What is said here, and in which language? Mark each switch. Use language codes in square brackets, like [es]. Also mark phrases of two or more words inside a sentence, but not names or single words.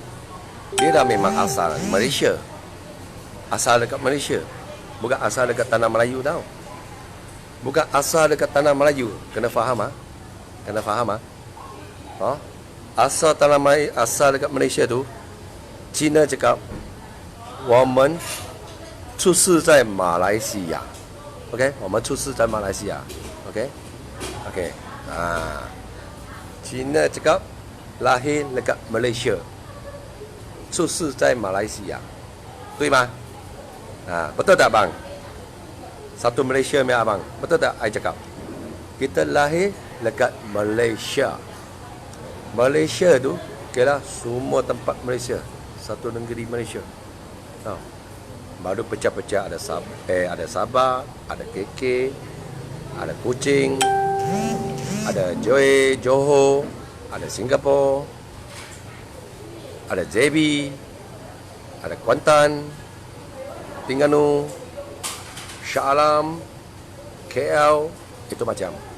[ms] Dia dah memang asal Malaysia. Asal dekat Malaysia. Bukan asal dekat Tanah Melayu tau. Bukan asal dekat Tanah Melayu. Kena faham Kena faham Asal Tanah Melayu, asal dekat Malaysia tu, Cina cakap, [zh] 我们出世在马来西亚 OK 我们出世在马来西亚 OK OK [ms] Cina cakap lahir dekat Malaysia, [zh] 出世在马来西亚，对吗 ？ [ms] betul tak bang? Satu Malaysia punya abang. Betul tak I cakap? Kita lahir dekat Malaysia. Malaysia tu okeylah semua tempat Malaysia. Satu negeri Malaysia. Baru pecah-pecah ada Sabah, ada KK, ada Kuching, ada Johor, ada Singapura, ada JB, ada Kuantan, Terengganu, Shah Alam, KL, itu macam.